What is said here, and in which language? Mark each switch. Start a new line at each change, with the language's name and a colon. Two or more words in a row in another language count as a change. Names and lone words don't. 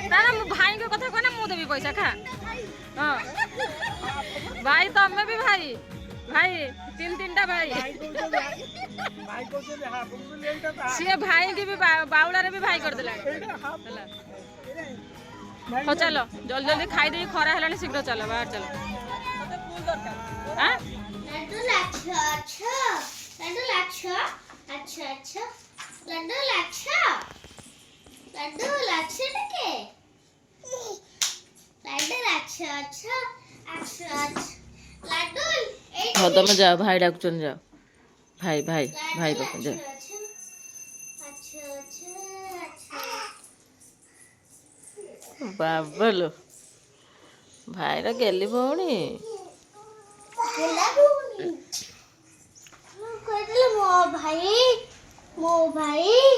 Odia: ନା ନା ମୁଁ ଭାଇଙ୍କ କଥା କହନା ମୁଁ ଦେବି ପଇସା ଖା ହଁ ଭାଇ ତମେ ବି ଭାଇ ତିନିଟା ଭାଇ ଭାଇ କହୁଛନ୍ତି ହାଫ୍ ମୁଁ କହିଲି ଏଇଟା ତ ହାଫ୍। ସିଏ ଭାଇକି ବି ବାଉଳାରେ ବି ଭାଇ କରିଦେଲାଣି ଏଇଟା ହାଫ୍। ହେଲା ଭାଇ ହଉ ଚାଲ ଜଲ୍ଦି ଖାଇଦେଇ ଖରା ହେଲାଣି ଶୀଘ୍ର ଚାଲ ବାହାର ଚାଲ ମତେ ଫୁଲ ଦରକାର ଆଁ
Hindi: लड्डू लाच्छा अच्छा लड्डू लाच्छा अच्छा अच्छा लड्डू लाच्छा लेके लड्डू लाच्छा अच्छा अच्छा अच्छा लड्डू
Odia: ହଁ ତମେ ଯାଅ ଭାଇ ଡାକୁଛନ୍ତି ଯାଅ ଭାଇ ପାଖକୁ ଯାଅ
Hindi: अच्छा अच्छा अच्छा
Odia: ବାବଲୋ ଭାଇର ଗେଲି ଭଉଣୀ କହିଥିଲେ ମୋ ଭାଇ